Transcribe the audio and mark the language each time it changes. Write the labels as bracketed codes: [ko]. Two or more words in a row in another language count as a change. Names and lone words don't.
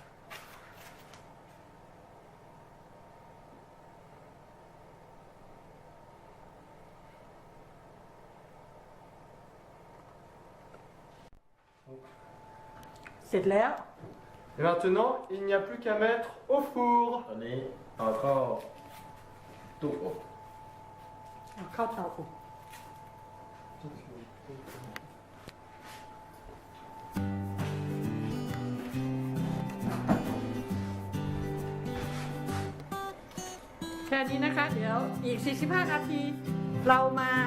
[th] เสร็จแล้ว [fr] Et maintenant, il n'y a plus qu'à mettre au four. [th] ตอนนี้เอาเข้าตู้อบ เอาเข้าเตาอบแค่นี้นะคะ เดี๋ยวอีก 45 นาที เรามา